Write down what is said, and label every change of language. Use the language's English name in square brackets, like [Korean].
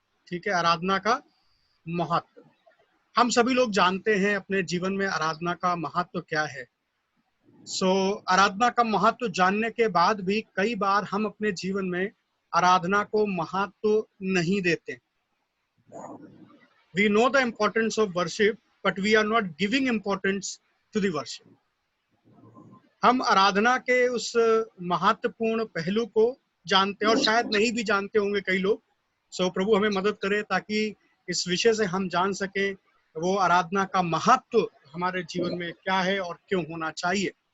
[Hindi] ठीक है, आराधना का महत्व हम सभी लोग जानते हैं अपने जीवन में आराधना का महत्व क्या है। आराधना का महत्व जानने के बाद भी कई बार हम अपने जीवन में आराधना को महत्व नहीं देते। [English] We know the importance of worship, but we are not giving importance to the worship. [Hindi] हम आराधना के उस महत्वपूर्ण पहलू को जानते हैं और शायद नहीं भी जानते होंगे कई लोग। प्रभु हमें मदद करे ताकि इस विषय से हम जान सके वो आराधना का महत्व हमारे जीवन में क्या है और क्यों होना चाहिए।